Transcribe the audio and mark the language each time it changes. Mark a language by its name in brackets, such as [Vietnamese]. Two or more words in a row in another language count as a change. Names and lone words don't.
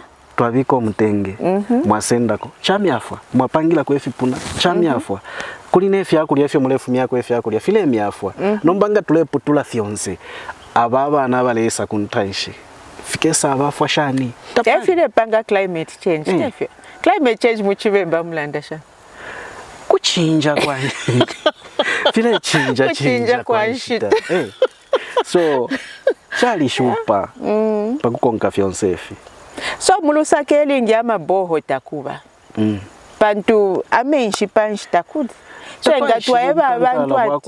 [Bemba] twabiko mutenge mwasendako chamyafwa mwapangila kwefipuna chamyafwa kuline fyakulya fyo mulefu myako fyakulya file myafwa nombanga tuleputula fyonse abana balesa kuntaishi fikesa abafwa shani tefile panga [English] climate change [Bemba] tefile [English] climate change [Bemba] muchibemba mulanda sha kuchinja kwa file chinja kwa shita so chali shupa pakukonka fyonsefi so mulusaka elingi amaboho takuba bantu amenshi panshi takuda chenga twaeba abantu ati